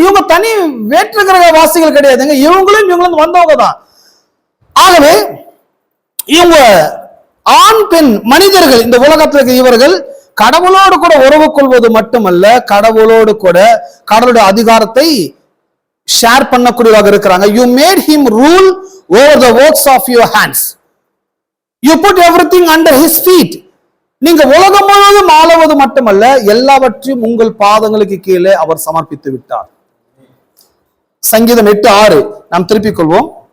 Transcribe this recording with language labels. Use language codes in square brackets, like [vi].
[ta] இவங்க தனி வேற்று கிரக வாசிகள் கிடையாதுங்க, இவங்களும் வந்தவங்க தான். ஆகவே இவங்க ஆண் பெண் மனிதர்கள், இந்த உலகத்தில் இவர்கள் கடவுளோடு கூட உறவு கொள்வது மட்டுமல்ல, கடவுளோடு கூட கடவுளுடைய அதிகாரத்தை ஷேர் பண்ணக்கூடியதாக இருக்கிறாங்க. [en] You made him rule over the works of your hands. You put everything under his feet. [ta] நீங்க உலகம் முழுவதும் ஆளுவது மட்டுமல்ல, எல்லாவற்றையும் உங்கள் பாதங்களுக்கு கீழே அவர் சமர்ப்பித்து விட்டார். சங்கீதம் 8:6 நாம் திருப்பிக் கொள்வோம்.